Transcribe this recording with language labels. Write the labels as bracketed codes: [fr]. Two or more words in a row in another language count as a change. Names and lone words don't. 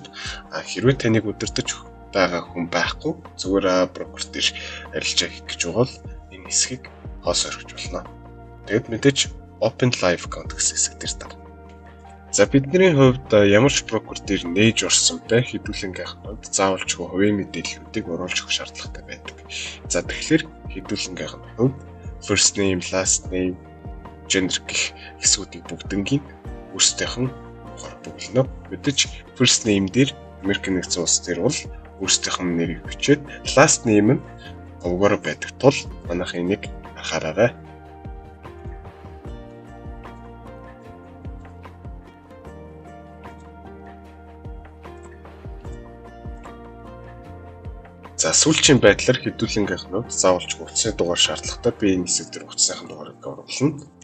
[mn] Хэрвээ таныг удирдах байгаа хүн байхгүй зүгээр брокер дээр арилжаа хийх гэж байгаа бол энэ хэсгийг хоос орхиж болно. Тэгэд мэдээж [en] Open Live account [mn] гэсэн хэсэг дээр тав. За бидний хувьд ямар ч брокер дээр нээж орсон бай хэдүүлэнгийнх нь хувьд заавалчгүй хувийн мэдээллүүдийг оруулж өгөх шаардлагатай байдаг. За тэгэхээр хэдүүлэнгийнх нь хувьд [en] first name, last name, gender [mn] гэх хэсгүүдийг бүгднгийн өөрсдийнх нь ухаар бүглэнэ. Мэдээж [en] first name [mn] дээр Америкийн нэгдсэн улс дээр бол өөрсдийнх нь нэрийг бичээд [en] last name [mn] нь говьгоор байдаг тул манайх энийг анхаараарай. За сүүлчийн байдлаар хэдүүлэнгийнх нь хувьд заавалчгүй утасны дугаар шаардлагатай би энэ хэсэг дээр утасны дугаарыг оруулна.